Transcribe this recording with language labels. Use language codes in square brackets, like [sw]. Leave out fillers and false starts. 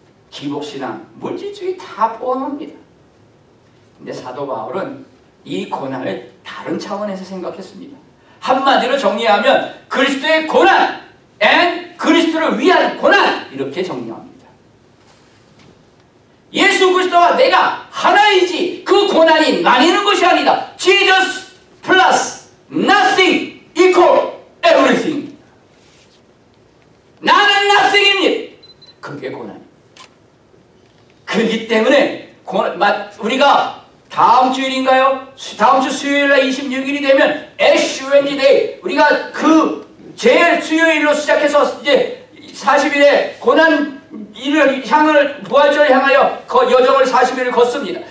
[ko] 기복신앙, 물질주의 다 포함합니다. 근데 사도 바울은 이 고난을 다른 차원에서 생각했습니다. 한마디로 정리하면 그리스도의 고난 and 그리스도를 위한 고난 이렇게 정리합니다. 예수 그리스도와 내가 하나이지 그 고난이 나뉘는 것이 아니다. [en] Jesus plus nothing equal everything. [ko] 나는 nothing입니다. 그게 고난입니다. 그렇기 때문에 우리가 다음 주일인가요? 다음 주 수요일날 26일이 되면 애쉬 웬디데이 우리가 그 제일 수요일로 시작해서 이제 40일에 고난 일을 향을 부활절을 향하여 여정을 40일을 걷습니다.